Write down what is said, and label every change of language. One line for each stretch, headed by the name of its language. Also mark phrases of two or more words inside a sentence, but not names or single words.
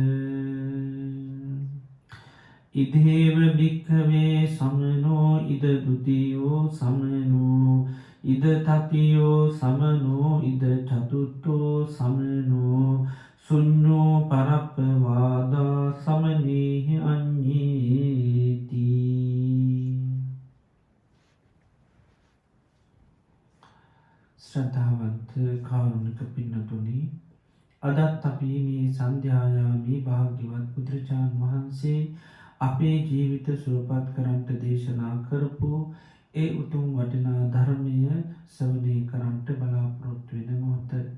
Pali: ඉදේව භික්ඛවේ සමනෝ ඉද ဒ ුතියෝ සමනෝ ඉද තතියෝ සමනෝ ඉද චතුත්තෝ සමනෝ සුඤ්ඤෝ පරප්පවාදා සමනේහි අඤ්ඤේති.
Sinhala: ශ්‍රද්ධාවන්ත කාරුණික පින්නතුනි, අදත් අපි මේ සන්ධ්‍යායාමේ භාග්‍යවත් බුදුරජාණන් වහන්සේ අපේ ජීවිත සුවපත් කරන්ට දේශනා කරපු ඒ උතුම් වටිනා ධර්මය ශ්‍රවණය කරන්ට බලාපොරොත්තු වෙන මොහොත.